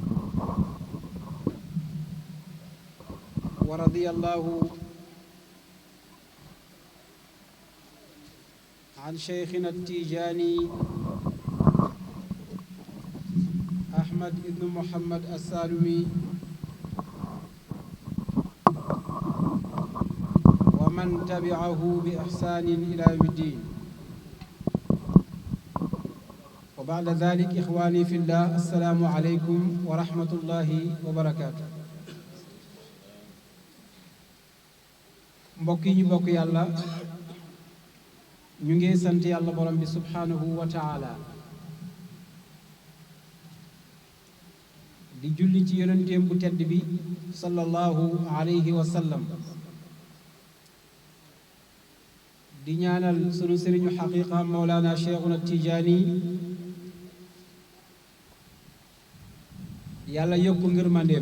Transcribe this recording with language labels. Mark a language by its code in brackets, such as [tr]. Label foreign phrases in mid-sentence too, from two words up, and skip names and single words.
[ar] ورضي الله عن شيخنا التيجاني أحمد بن محمد السالمي ومن تبعه بإحسان إلى يوم الدين. وبعد ذلك إخواني في الله السلام عليكم ورحمة الله وبركاته. [wo] mbokk yi ñu bokk yàlla ñu ngi sant yàlla borom bi [ar] سبحانه وتعالى [wo] di julli ci yonenteem bu tedd bi [ar] صلى الله عليه وسلم [wo] di ñaanal sunu sëriñu xaqiqa mawlana cheikhuna tijaani yàlla yokku ngërmandeem.